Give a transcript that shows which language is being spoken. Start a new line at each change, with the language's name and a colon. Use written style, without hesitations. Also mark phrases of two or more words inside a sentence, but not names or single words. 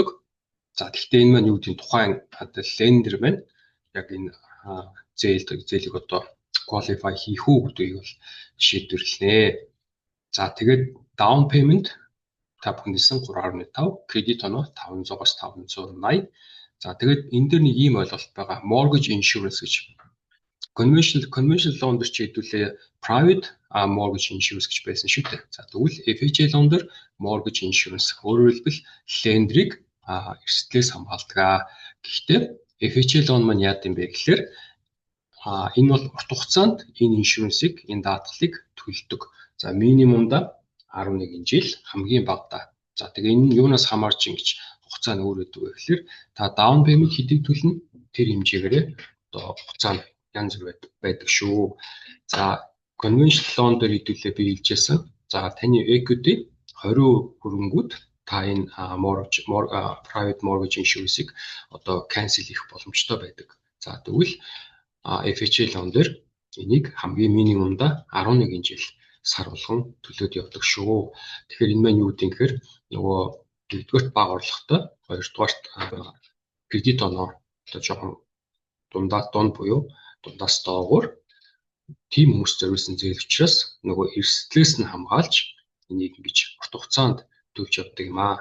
Mongolian: За тэгэхээр энэ маань юу гэдэг тухайн одоо лендер маань яг энэ зээлийг одоо qualify хийх үү гэдгийг бол шийдвэрлэнэ. За тэгээд
English: down payment
Mongolian: та бүхнийсэн 3.5, кредит оноо 500-аас 580. За тэгээд энэ дээр нэг ийм ойлголт байгаа.
English: Mortgage insurance
Mongolian: гэж.
English: Conventional loan
Mongolian: дээр чи хэдүүлээ
English: private mortgage insurance
Mongolian: гэж байсан шүү дээ. За тэгвэл
English: FHA loan
Mongolian: дээр
English: mortgage insurance
Mongolian: өөрөөр хэлбэл лендрийг эрсдлээс хамгаалдаг. Гэхдээ
English: FHA loan
Mongolian: маань яа гэм бэ гэхээр энэ бол урт хугацаанд энэ иншуренсыг энэ даатгалыг төлдөг. За минимумда 11 жил хамгийн багадаа. За тэгээ энэ юунаас хамаарч ингэж хугацаа нь өөр өгдөг вэ гэхээр та
English: down payment
Mongolian: хэдийг төлнө тэр хэмжээгээрээ одоо хугацаа нь янз бүр байдаг шүү. За
English: conventional loan
Mongolian: дээр хэдүүлээ би хэлжсэн. За таны equity 20 хөрөнгүүд та энэ
English: private mortgage insurance-
Mongolian: ийг одоо cancel хийх боломжтой байдаг. За тэгвэл
English: FHA loan
Mongolian: дээр энийг хамгийн минимумда 11 жил сар болгон төлөөд явдаг шүү. Тэгэхээр энэ маань юу гэдэг юм гэхээр нөгөө нэгдүгээрт бага орлоготой, хоёрдугаарт кредит оноо одоо жоохон дунд буюу дундаас доогуур тийм хүмүүс зориулсан зээл учраас нөгөө эрсдлээс нь хамгаалж энийг ингэж урт хугацаанд төлж явдаг юм аа.